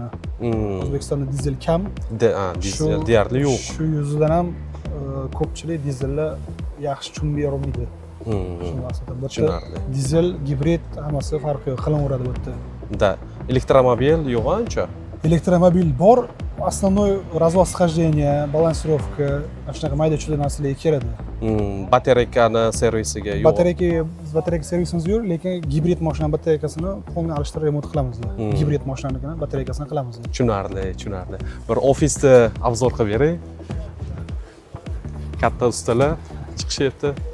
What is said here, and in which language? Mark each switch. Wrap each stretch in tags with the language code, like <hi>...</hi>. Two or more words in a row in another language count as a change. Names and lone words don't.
<uz>O'zbekistonda dizel kam. Dizel deyarli yo'q. Shu yuzidan ham ko'pchilik dizelni yaxshi tushunib berolmaydi. Tushunarli. Dizel, gibrid hammasi farqi yo'q, qilaveradi bu yerda. Da. Elektromobil yo'q ancha. Elektromobil bor,</uz> <ru>основной развоз схождения,</ru> <uz>balansirovka, shunaqa mayda-chuyda narsalarga keladi. Batareykani servisiga yo'q. Batareyka servisimiz yo'q, lekin gibrid mashina batareykasini polni alishtirib remont qilamiz. Gibrid mashinanikini batareykasini qilamiz. Tushunarli. Bir ofisni obzor qilib bering. Katta ustalar chiqishyapti.</uz>